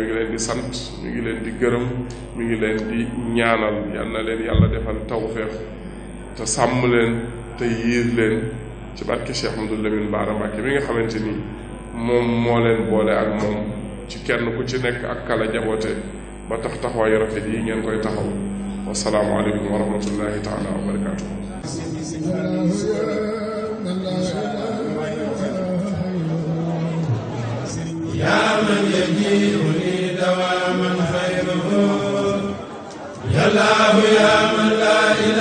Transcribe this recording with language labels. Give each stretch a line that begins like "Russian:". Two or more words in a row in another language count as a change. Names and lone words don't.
Wolof: ngi leen di sant mi ngi leen di gërëm mi ngi leen di ñaanal yal na leen yàlla defal tawfeex te sàmm leen te yiir leen ci barke Cheikh Amadou Lamine Bara Mbacké mi nga xamante ni moom moo leen boole ak moom ci kenn ku ci nekk ak kala jaboote ba tax taxawaayu rafet yi ngeen koy taxaw
Arabic: والسلام عليكم ورحمة الله تعالى وبركاته. يا من يجيء لي دواما خيره يا الله يا من لا